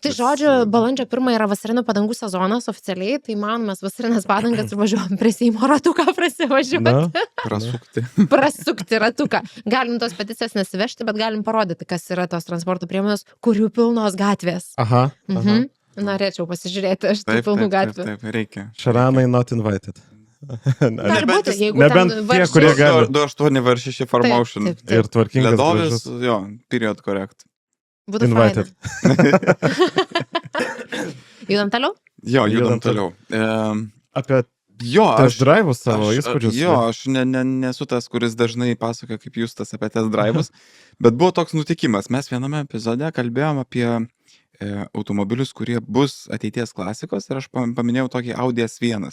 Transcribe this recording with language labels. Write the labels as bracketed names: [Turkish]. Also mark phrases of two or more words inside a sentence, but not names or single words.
[Lithuanian] Tai žodžiu, balandžio 1 yra vasarinių padangų sezonas oficialiai, tai mes vasarinės padangas ir važiuojam prie Seimo ratuką prasivažiuoti. Prasukti ratuką. Galim tos peticijas nesivežti, bet galim parodyti, kas yra tos transporto priemonės, kurių pilnos gatvės. Aha. Norėčiau pasižiūrėti, aš tų pilnų gatvių. Taip, reikia. [English] Šaranai not invited. [Lithuanian] Gali būti, jeigu nebent ten tie, kurie gali. 2.8 var 6 Formotion. Ir tvarkingas Ledovis, gražus. jo, [English] period correct. [Lithuanian] Būtų Invited. Judam toliau? Jo, judam toliau. Apie Jo, [English] test drive'us [Lithuanian] savo įspūdžius. Jo, aš nesu tas, kuris dažnai pasakoja kaip Justas apie [English] test drive'us, [Lithuanian] bet buvo toks nutikimas. Mes viename epizode kalbėjom apie automobilius, kurie bus ateities klasikos ir aš paminėjau tokį Audi S1.